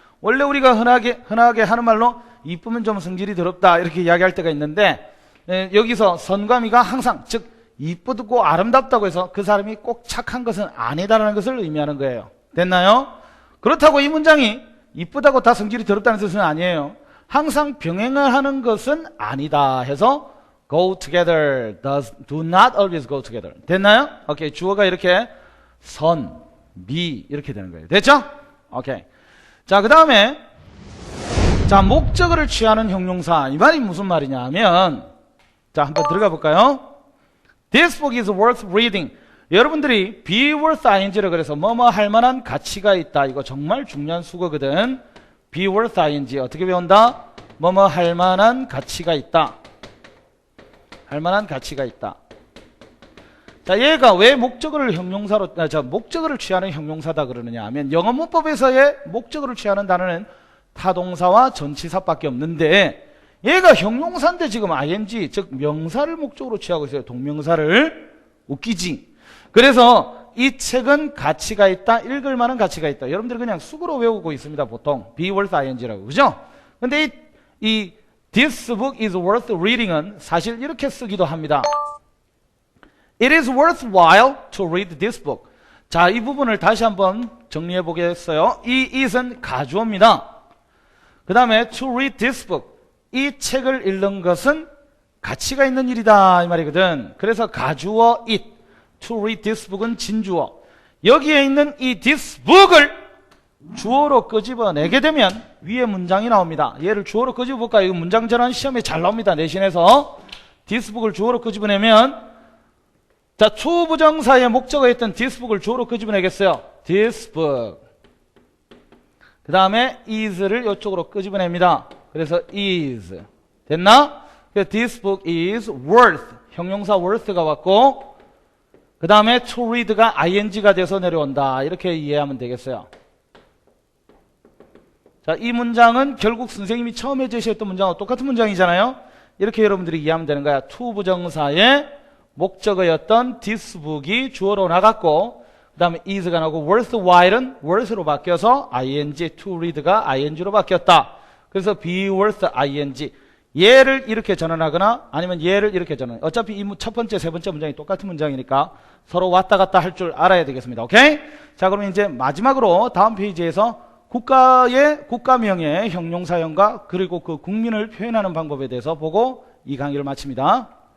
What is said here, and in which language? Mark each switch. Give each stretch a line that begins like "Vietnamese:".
Korean: 원래 우리가 흔하게 하는 말로 이쁘면 좀 성질이 더럽다 이렇게 이야기할 때가 있는데 여기서 선과 미가 항상 즉 이쁘고 아름답다고 해서 그 사람이 꼭 착한 것은 아니다라는 것을 의미하는 거예요. 됐나요? 그렇다고 이 문장이 이쁘다고 다 성질이 더럽다는 뜻은 아니에요. 항상 병행을 하는 것은 아니다 해서
English: go together, do not always go together.
Korean: 됐나요? 오케이. 주어가 이렇게 선, 미 이렇게 되는 거예요. 됐죠? 오케이. 자, 그 다음에 자, 목적어를 취하는 형용사. 이 말이 무슨 말이냐 하면 자, 한번 들어가 볼까요?
English: This book is worth reading.
Korean: 여러분들이
English: be worth ing
Korean: 라고 그래서 뭐뭐 할 만한 가치가 있다. 이거 정말 중요한 수거거든.
English: be worth ing
Korean: 어떻게 배운다? 뭐뭐 할 만한 가치가 있다. 할 만한 가치가 있다. 자, 얘가 왜 목적어를 목적어를 취하는 형용사다 그러느냐 하면 영어 문법에서의 목적어를 취하는 단어는 타동사와 전치사밖에 없는데 얘가 형용사인데 지금 ing, 즉 명사를 목적으로 취하고 있어요. 동명사를. 웃기지? 그래서 이 책은 가치가 있다. 읽을 만한 가치가 있다. 여러분들 그냥 숙으로 외우고 있습니다. 보통
English: be worth ing라고.
Korean: 그죠? 근데 이
English: this book is worth reading
Korean: 은 사실 이렇게 쓰기도 합니다.
English: It is worthwhile to read this book.
Korean: 자, 이 부분을 다시 한번 정리해 보겠어요. 이 it은 가주어입니다. 그 다음에
English: to read this book.
Korean: 이 책을 읽는 것은 가치가 있는 일이다 이 말이거든. 그래서 가주어 it, to read this book은 진주어. 여기에 있는 이 this book을 주어로 끄집어내게 되면 위에 문장이 나옵니다. 얘를 주어로 끄집어볼까요? 이거 문장 전환 시험에 잘 나옵니다. 내신에서 this book을 주어로 끄집어내면 자, 초부정사의 목적어였던 this book을 주어로 끄집어내겠어요.
English: this book.
Korean: 그 다음에 is를 이쪽으로 끄집어냅니다. 그래서
English: is.
Korean: 됐나?
English: This book is worth.
Korean: 형용사 worth가 왔고 그 다음에 to read가 ing가 돼서 내려온다. 이렇게 이해하면 되겠어요. 자, 이 문장은 결국 선생님이 처음에 제시했던 문장과 똑같은 문장이잖아요. 이렇게 여러분들이 이해하면 되는 거야. to 부정사의 목적어였던 this book이 주어로 나갔고 그 다음에 is가 나오고 worthwhile은 worth로 바뀌어서 ing, to read가 ing로 바뀌었다.
English: 그래서 be worth ing.
Korean: 얘를 이렇게 전환하거나 아니면 얘를 이렇게 전환. 어차피 이 첫 번째, 세 번째 문장이 똑같은 문장이니까 서로 왔다 갔다 할 줄 알아야 되겠습니다. 오케이? 자, 그러면 이제 마지막으로 다음 페이지에서 국가명의 형용사형과 그리고 그 국민을 표현하는 방법에 대해서 보고 이 강의를 마칩니다.